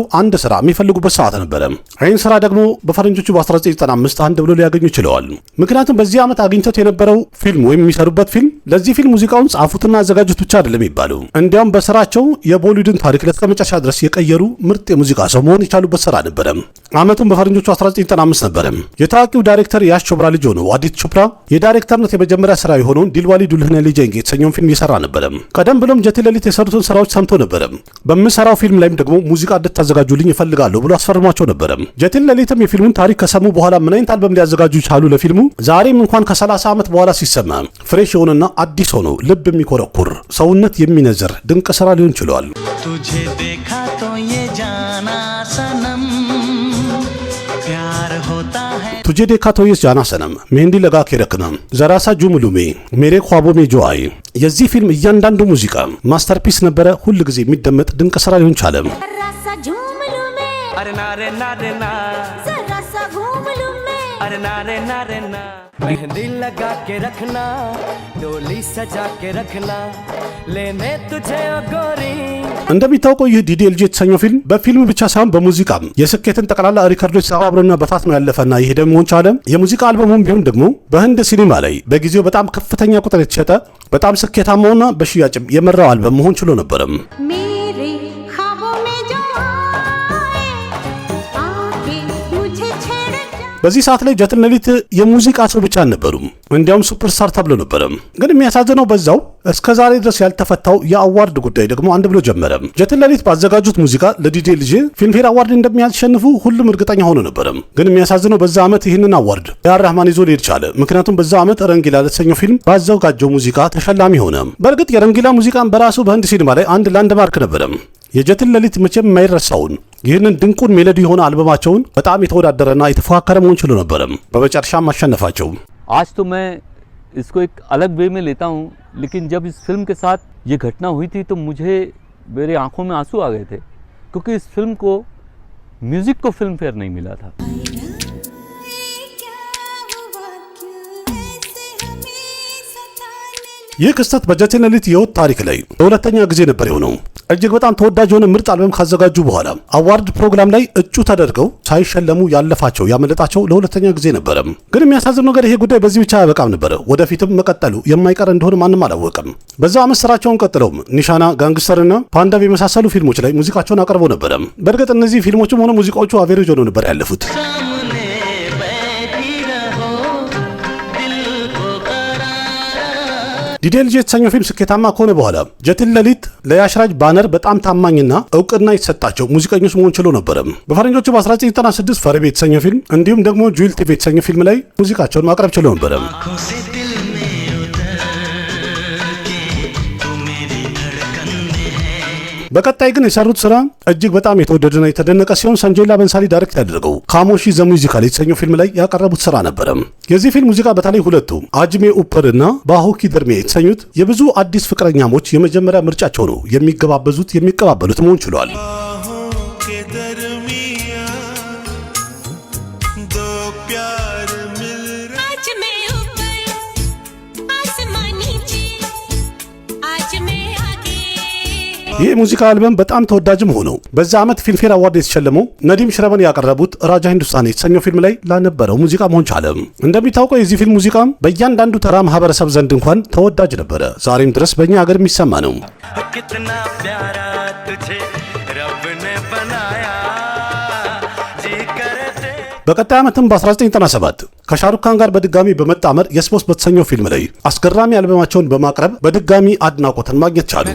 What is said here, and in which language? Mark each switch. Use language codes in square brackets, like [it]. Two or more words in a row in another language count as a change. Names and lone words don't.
[am] አንድ ስራ የሚፈልጉበት ሰዓት ነበር። ይህን ስራ ደግሞ በፈረንጆቹ በ1995 አንድ ብሎ ሊያገኙ ችለዋል። ምክንያቱም በዚህ ዓመት አግኝቶት የነበረው ፊልም ወይም የሚሰሩበት ፊልም ለዚህ ፊልም ሙዚቃውን ጻፉትና አዘጋጁት ብቻ አይደለም የሚባለው፣ እንዲያውም በስራቸው የቦሊውድን ታሪክ ለተመጨረሻ ድረስ የቀየሩ ምርጥ የሙዚቃ ሰው መሆን የቻሉበት ስራ ነበር። ዓመቱም በፈረንጆቹ 1995 ነበር። የታዋቂው ዳይሬክተር ያሽ ቾፕራ ልጅ ሆነው አዲት ቾፕራ የዳይሬክተርነት የመጀመሪያ ስራ የሆነውን ዲልዋሊ ዱልህኒያ ले जाएंगे የተሰኘውን ፊልም እየሰራ ነበር። ቀደም ብሎም ጀቴን ለሊት የሰሩትን ስራዎች ሰምቶ ነበር። በምሰራው ፊልም ላይም ደግሞ ሙዚቃ እንድታዘጋጁልኝ እፈልጋለሁ ብሎ አስፈርሟቸው ነበር። ጀቴን ለሊትም የፊልሙን ታሪክ ከሰሙ በኋላ ምን አይነት አልበም ሊያዘጋጁ ቻሉ ለፊልሙ ዛሬም እንኳን ከ30 ዓመት በኋላ ሲሰማ ፍሬሽ የሆነና አዲስ ሆኖ ልብ የሚኮረኩር ሰውነት የሚነዝር ድንቅ ስራ ሊሆን ችሏል። [hi] तुझे देखा तो ये जाना सनम प्यार होता है तुझे देखा तो ये जाना सनम मेहंदी लगा के रखना जरा सा जुम लूं में मेरे ख्वाबों में जो आए [am] የዚህ ፊልም እያንዳንዱ ሙዚቃ ማስተርፒስ ነበረ። ሁሉ ጊዜ የሚደመጥ ድንቅ ስራ ሊሆን ቻለ። [hi] अरे ना रे ना रे ना जरा सा घूम लूं मैं अरे ना रे ना रे ना मेहंदी लगा के रखना डोली सजा के रखना लेने तुझे ओ गोरी [am] እንደሚታወቀው ይህ ዲዲኤልጂ የተሰኘው ፊልም በፊልም ብቻ ሳይሆን በሙዚቃም የስኬትን ጠቅላላ ሪከርዶች ተባብሮና በታትኖ ያለፈና ይሄ ደግሞ ቻለ። የሙዚቃ አልበሙም ቢሆን ደግሞ በህንድ ሲኒማ ላይ በጊዜው በጣም ከፍተኛ ቁጥር የተሸጠ በጣም ስኬታማውና በሽያጭም የመራው አልበም መሆን ችሎ ነበርም። [hi] मेरे ख्वाबों में जो आए आके मुझे छेड़ जा [am] በዚህ ሰዓት ላይ ጀቴን ለሊት የሙዚቃ ሰው ብቻ አልነበሩም፣ እንዲያውም ሱፐርስታር ተብሎ ነበር። ግን የሚያሳዝነው በዛው እስከዛሬ ድረስ ያልተፈታው የአዋርድ ጉዳይ ደግሞ አንድ ብሎ ጀመረ። ጀቴን ለሊት ባዘጋጁት ሙዚቃ ለዲዲኤልጂ ፊልምፌር አዋርድ እንደሚያሸንፉ ሁሉም እርግጠኛ ሆኖ ነበር። ግን የሚያሳዝነው በዛ ዓመት ይህንን አዋርድ ኤአር ረህማን ይዞ ሊሄድ ቻለ። ምክንያቱም በዛ ዓመት ረንጊላ ለተሰኘው ፊልም ባዘጋጀው ሙዚቃ ተሸላሚ ሆነ። በእርግጥ የረንጊላ ሙዚቃን በራሱ በህንድ ሲኒማ ላይ አንድ ላንድማርክ ነበር። የጀቴን ለሊት መቼም የማይረሳውን ይህንን ድንቁን ሜሎዲ የሆነ አልበማቸውን በጣም የተወዳደረና የተፎካከረ መሆን ችሎ ነበር። በመጨረሻም አሸነፋቸው። [hi] आज तो मैं इसको एक अलग वे में लेता हूँ, लेकिन जब इस फिल्म के साथ ये घटना हुई थी तो मुझे मेरे आंखों में आंसू आ गए थे, क्योंकि इस फिल्म को म्यूजिक को फिल्म फेयर नहीं मिला था। [am] ይህ ክስተት በጀቴን ለሊት የህይወት ታሪክ ላይ ለሁለተኛ ጊዜ ነበር የሆነው። እጅግ በጣም ተወዳጅ የሆነ ምርጥ አልበም ካዘጋጁ በኋላ አዋርድ ፕሮግራም ላይ እጩ ተደርገው ሳይሸለሙ ያለፋቸው ያመለጣቸው ለሁለተኛ ጊዜ ነበር። ግን የሚያሳዝነው ነገር ይሄ ጉዳይ በዚህ ብቻ አያበቃም ነበር። ወደፊትም መቀጠሉ የማይቀር እንደሆነ ማንም አላወቀም። በዛው ዓመት ስራቸውን ቀጥለው ኒሻና፣ ጋንግስተርና ፓንዳቭ የመሳሰሉ ፊልሞች ላይ ሙዚቃቸውን አቅርበው ነበር። በእርግጥ እነዚህ ፊልሞችም ሆነ ሙዚቃዎቹ አቬሬጅ ሆነው ነበር ያለፉት። [hi] सामने बैठी रहो दिल को करारा [am] ዲዲኤልጂ የተሰኘው ፊልም ስኬታማ ከሆነ በኋላ ጀቴን ለሊት ለያሽራጅ ባነር በጣም ታማኝና እውቅና የተሰጣቸው ሙዚቀኞች መሆን ችሎ ነበር። በፈረንጆቹ በ1996 ፈረቤ የተሰኘው ፊልም እንዲሁም ደግሞ ጁል ቲቪ የተሰኘው ፊልም ላይ ሙዚቃቸውን ማቅረብ ችሎ ነበር። [hi] आंखों से दिल में उतर के तू मेरी धड़कन में है [am] በቀጣይ ግን የሰሩት ስራ እጅግ በጣም የተወደደና የተደነቀ ሲሆን ሰንጆይላ በንሳሊ ዳይሬክት ያደረገው ካሞሺ ዘ ሙዚካል የተሰኘው ፊልም ላይ ያቀረቡት ስራ ነበር። የዚህ ፊልም ሙዚቃ በተለይ ሁለቱ አጅሜ ኡፐር እና ባሆኪ ደርሜ የተሰኙት የብዙ አዲስ ፍቅረኛሞች የመጀመሪያ ምርጫቸው ነው። የሚገባበዙት የሚቀባበሉት መሆን ችሏል። [hi] आज मैं ऊपर आसमां नीचे आज मैं आगे [am] ይህ ሙዚቃ አልበም በጣም ተወዳጅም ሆኖ በዛ ዓመት ፊልምፌር አዋርድ የተሸለመው ነዲም ሽረበን ያቀረቡት ራጃ ሂንዱስታኒ የተሰኘው ፊልም ላይ ላነበረው ሙዚቃ መሆን ቻለ። እንደሚታወቀው የዚህ ፊልም ሙዚቃ በእያንዳንዱ ተራ ማህበረሰብ ዘንድ እንኳን ተወዳጅ ነበረ። ዛሬም ድረስ በእኛ ሀገር የሚሰማ ነው። [hi] कितना प्यारा तुझे रब ने बनाया जी करते [am] በቀጣይ ዓመትም በ1997 ከሻሩክ ካን ጋር በድጋሚ በመጣመር የስፖርት በተሰኘው ፊልም ላይ አስገራሚ አልበማቸውን በማቅረብ በድጋሚ አድናቆትን ማግኘት ቻሉ።